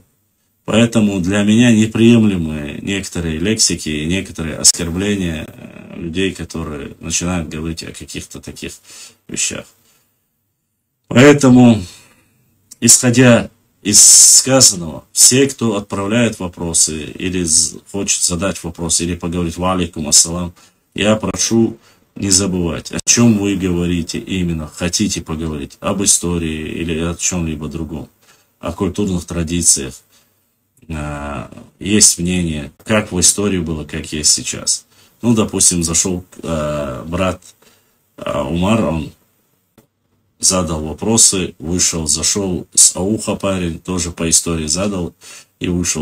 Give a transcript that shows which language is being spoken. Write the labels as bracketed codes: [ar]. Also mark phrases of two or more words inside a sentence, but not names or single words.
[ru] Поэтому для меня неприемлемы некоторые лексики и некоторые оскорбления людей, которые начинают говорить о каких-то таких вещах. Поэтому, исходя из сказанного, все, кто отправляет вопросы или хочет задать вопрос, или поговорить [ar] «وعليكم السلام», [ru] я прошу не забывать, о чем вы говорите именно, хотите поговорить, об истории или о чем-либо другом, о культурных традициях. Есть мнение, как в истории было, как есть сейчас. Ну, допустим, зашел брат Умар, он задал вопросы, вышел, зашел с Ауха парень, тоже по истории задал и вышел.